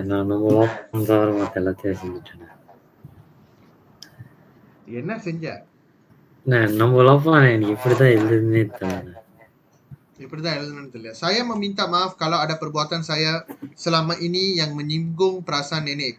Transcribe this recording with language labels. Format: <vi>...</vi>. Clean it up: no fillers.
<ta>nombor 8 matematik செஞ்சிட்டேன். என்ன செஞ்ச? nombor 8 எனக்கு இப்படிதான் எழுதுனே தெரியல. இப்படிதான் எழுதணும்னு தெரியல.</ta> <ms>Saya meminta maaf kalau ada perbuatan saya selama ini yang menyinggung perasaan nenek.</ms>